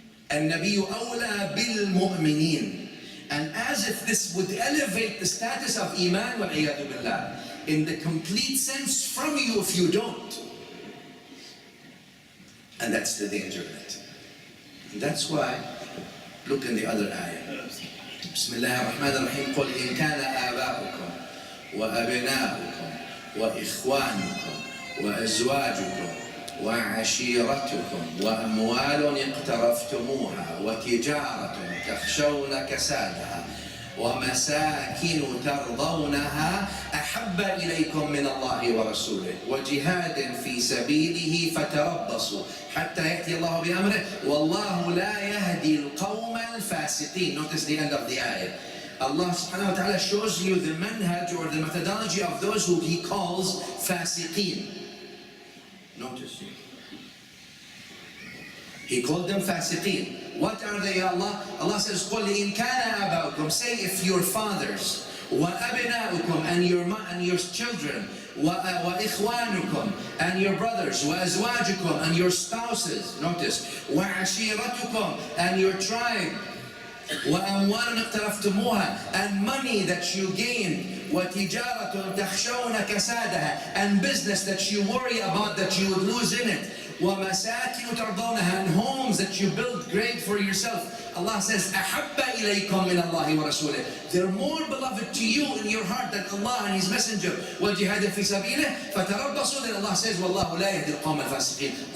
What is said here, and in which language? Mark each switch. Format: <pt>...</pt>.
<en>Al-Nabiyyu awla bil-mu'mineen. And as if this would elevate the status of Iman wal-iyadu billah in the complete sense from you if you don't. And that's the danger of it. And that's why, look in the other ayah. Bismillah ar-Rahman ar-Rahim.</en> <ar>قُلْ إِنْ كَانَ آبَاؤُكُمْ وَأَبْنَاؤُكُمْ وَإِخْوَانُكُمْ وَأَزْوَاجُكُمْ وعشيرتكم وأموال اقترفتموها وتجارة تخشون كسادها ومساكن ترضونها أحب إليكم من الله ورسوله وجهاد في سبيله فتربصوا حتى يأتي الله بأمره والله لا يهدي القوم الفاسقين.</ar> <en>Notice the end of the ayah. Allah subhanahu wa ta'ala shows you the manhaj or the methodology of those who He calls fasiqeen. Notice. He called them fasiqeen. What are they, Allah? Allah says,</en> <ar>قُلْ إِنْ كَانَ آبَاؤُكُمْ.</ar> <en>Say if your fathers, وَأَبْنَاؤُكُمْ and your children, وَإِخْوَانُكُمْ and your brothers, وَأَزْوَاجُكُمْ and your spouses. Notice. وَعَشِيرَتُكُمْ and your tribe.</en> <ar>وَأَمْوَالٌ اقْتَرَفْتُمُوهَا</ar> <en>and money that you gained.</en> <ar>وَتِجَارَةٌ تَخْشَوْنَ كَسَادَهَا</ar> <en>and business that you worry about that you would lose in it.</en> <ar>وَمَسَاكِنُ تَرْضَوْنَهَا</ar> <en>and homes that you build great for yourself. Allah says,</en> <ar>أَحَبَّ إِلَيْكُمْ مِنَ اللَّهِ وَرَسُولِهِ.</ar> <en>They're more beloved to you in your heart than Allah and His Messenger.</en> <ar>وَجِهَادٍ فِي سَبِيلِهِ فَتَرَبَّصُوا.</ar> <en>Then Allah says,</en> <ar>وَاللَّهُ لَا يَهْدِي الْقَوْمَ الْفَاسِقِينَ.</ar>